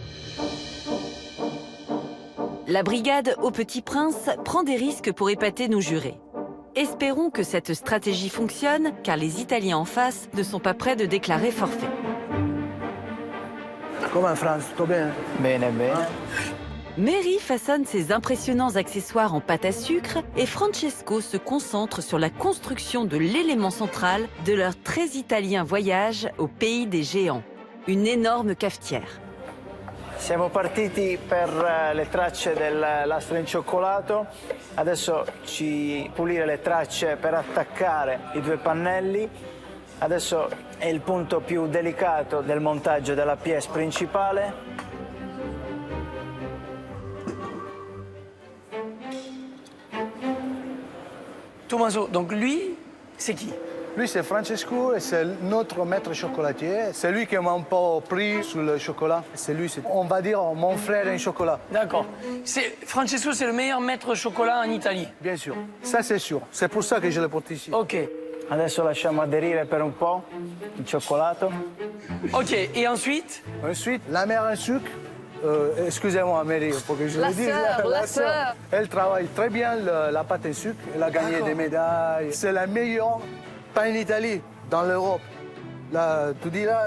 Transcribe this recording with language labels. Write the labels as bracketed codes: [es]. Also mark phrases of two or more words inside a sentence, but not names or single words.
[fr] La brigade au Petit Prince prend des risques pour épater nos jurés. Espérons que cette stratégie fonctionne, car les Italiens en face ne sont pas prêts de déclarer forfait. Comment, France? Tout bien? [it] Bene, bene. [fr] Mary façonne ses impressionnants accessoires en pâte à sucre et Francesco se concentre sur la construction de l'élément central de leur très italien voyage au pays des géants, une énorme cafetière. [it] Siamo partiti per le tracce del lastre in cioccolato, adesso ci pulire le tracce per attaccare i 2 pannelli. Adesso è il punto più delicato del montaggio della pièce principale. [fr] Tommaso, donc lui, c'est qui? Lui, c'est Francesco et c'est notre maître chocolatier. C'est lui qui m'a un peu pris sur le chocolat. C'est lui, on va dire, mon frère en chocolat. D'accord. Francesco, c'est le meilleur maître chocolat en Italie? Bien sûr. Ça, c'est sûr. C'est pour ça que je le porte ici. Ok. [it] Adesso lasciamo aderire per un po' il cioccolato. [fr] Ok, et ensuite? Ensuite, la mère en sucre. Excusez-moi, Mary, il faut que je le dise. La sœur. Elle travaille très bien la pâte en sucre. Elle a gagné des médailles. C'est la meilleure pain en Italie, dans l'Europe. Tu dis là?